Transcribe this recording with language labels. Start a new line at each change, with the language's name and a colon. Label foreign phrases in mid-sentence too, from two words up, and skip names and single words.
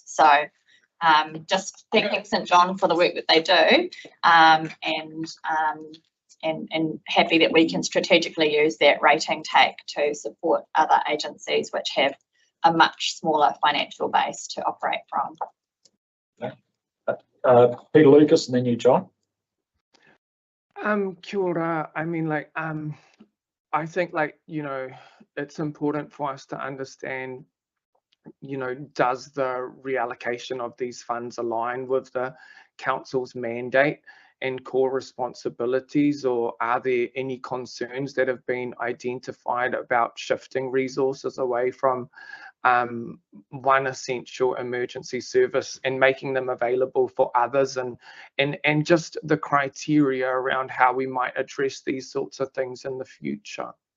English: So just thanking St John for the work that they do and happy that we can strategically use that rating take to support other agencies which have a much smaller financial base to operate from. Peter Lucas and then you, John.
Māori: Kia ora.
English: I mean, like, I think, like, you know, it's important for us to understand, you know, does the reallocation of these funds align with the council's mandate and core responsibilities, or are there any concerns that have been identified about shifting resources away from one essential emergency service and making them available for others, and just the criteria around how we might address these sorts of things in the future?